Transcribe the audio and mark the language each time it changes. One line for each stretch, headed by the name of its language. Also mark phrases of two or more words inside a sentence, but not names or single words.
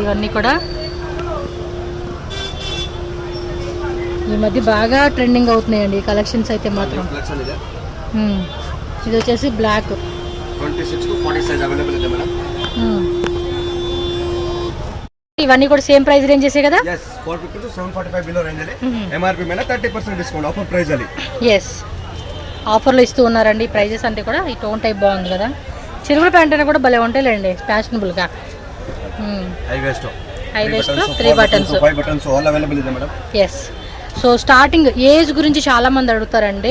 Telugu: ఇవన్నీ కూడా ఈ మధ్య బాగా ట్రెండింగ్ అవుతున్నాయండి ఈ కలెక్షన్స్ అయితే మాత్రం. ఇది వచ్చేసి బ్లాక్, 26 to 40
English: size available
Telugu: ಇದೆ మేడం. ఇవన్నీ కూడా
English: same price
Telugu: రేంజెసే కదా? yes, 450 to 745
English: below range
Telugu: ಅಲ್ಲಿ. MRP ಮೇಲೆ 30%
English: discount offer price
Telugu: ಅಲ್ಲಿ. yes, ఆఫర్లో ఇస్తూ ఉన్నారండి. ప్రైజెస్ అంటే కూడా ఈ
English: tone type
Telugu: బాగుంది కదా, చిరుగుల ప్యాంట్ అయినా కూడా భలే ఉంటాయిలేండి ఫ్యాషనబుల్గా.
English: high waist
Telugu: 3 బటన్స్
English: 5 buttons all available ಇದೆ మేడం.
Telugu: ఎస్. సో
English: starting age
Telugu: గురించి చాలామంది అడుగుతారండి.